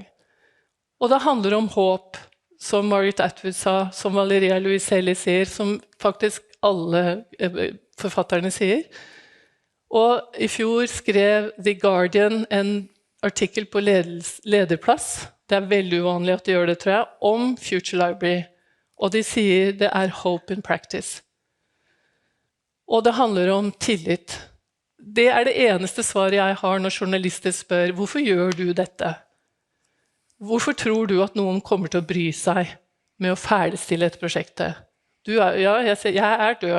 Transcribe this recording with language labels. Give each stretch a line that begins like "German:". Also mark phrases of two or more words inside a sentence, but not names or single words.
Norwegian: Og det handler om håp, som Margaret Atwood sa, som Valeria Luiselli sier, som faktisk alle forfatterne sier. Og i fjor skrev The Guardian en artikkel på lederplass, det veldig uvanlig at de gjør det, tror jeg, om Future Library. Og de sier det
English: hope in practice.
Norwegian: Og det handler om tillit. Det det eneste svaret jeg har når journalister spør, hvorfor gjør du dette? Hvorfor tror du at noen kommer til å bry seg med å ferdigstille et prosjekt? Jeg død.